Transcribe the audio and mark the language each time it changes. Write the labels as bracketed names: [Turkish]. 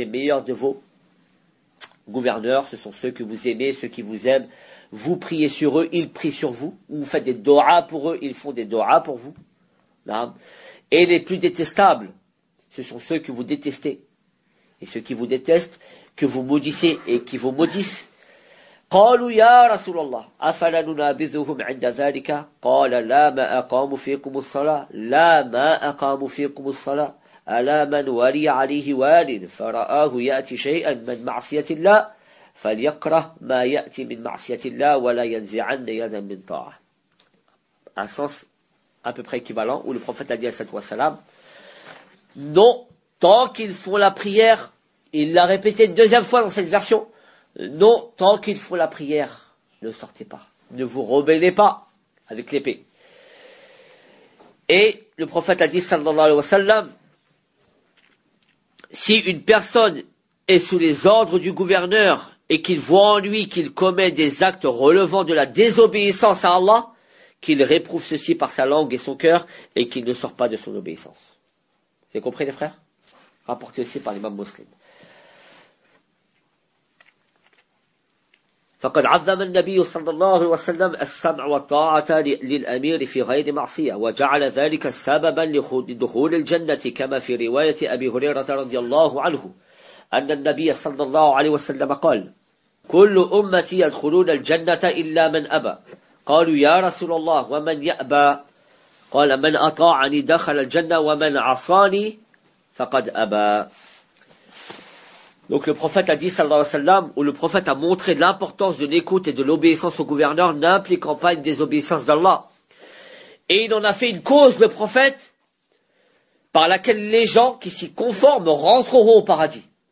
[French] Les meilleurs de vos gouverneurs, ce sont ceux que vous aimez, ceux qui vous aiment. Vous priez sur eux, ils prient sur vous. Vous faites des doa pour eux, ils font des doa pour vous. Et les plus détestables, ce sont ceux que vous détestez. Et ceux qui vous détestent, que vous maudissez et qui vous maudissent. [Arabic] قالوا يا رسول الله أفلا ننابذهم عند ذلك قال لا ما أقام فيكم الصلاة لا ما أقام فيكم الصلاة ألا من ولي عليه وال فرآه يأتي شيئا من معصية الله فليكره ما يأتي من معصية الله ولا ينزعن يدا من طاعة. [French] À peu près équivalent, où le prophète a dit à cette wassalam, non, tant qu'ils font la prière, il l'a répété une deuxième fois dans cette version, non, tant qu'ils font la prière, ne sortez pas, ne vous rebellez pas avec l'épée. Et le prophète a dit, sallallahu alayhi wa sallam, si une personne est sous les ordres du gouverneur et qu'il voit en lui qu'il commet des actes relevant de la désobéissance à Allah, qu'il réprouve ceci par sa langue et son cœur et qu'il ne sort pas de son obéissance. Vous avez compris les frères? Rapporté aussi par l'imam muslim. [Arabic] فقد عظم النبي صلى الله عليه وسلم السمع والطاعة للأمير في غير معصية وجعل ذلك سببا لدخول الجنة كما في رواية أبي هريرة رضي الله عنه أن النبي صلى الله عليه وسلم قال كل أمتي يدخلون الجنة إلا من أبى قالوا يا رسول الله ومن يأبى قال من أطاعني دخل الجنة ومن عصاني فقد أبى. [French] Donc le prophète a dit, sallallahu alayhi wa sallam, où le prophète a montré l'importance de l'écoute et de l'obéissance au gouverneur n'impliquant pas une désobéissance d'Allah. Et il en a fait une cause, le prophète, par laquelle les gens qui s'y conforment rentreront au paradis.